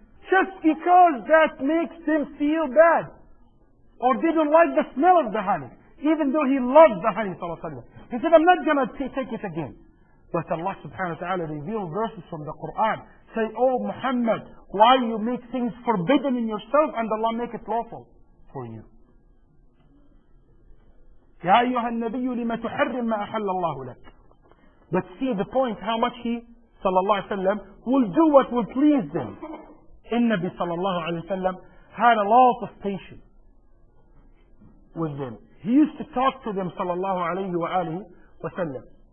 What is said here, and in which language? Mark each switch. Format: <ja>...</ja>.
<en>Just because that makes them feel bad. Or they don't like the smell of the honey. Even though he loves the honey. He said, I'm not going to take it again. But Allah subhanahu wa ta'ala revealed verses from the Quran. Say, oh Muhammad, why you make things forbidden in yourself and Allah make it lawful for you?</en> <ar>يا أيها النبي لما تحرم ما أحل الله لك.</ar> <en>But see the point, how much he, sallallahu alayhi wa sallam, will do what will please them. Nabi sallallahu alayhi wa sallam had a lot of patience with them. He used to talk to them, sallallahu alayhi wa sallam.</en>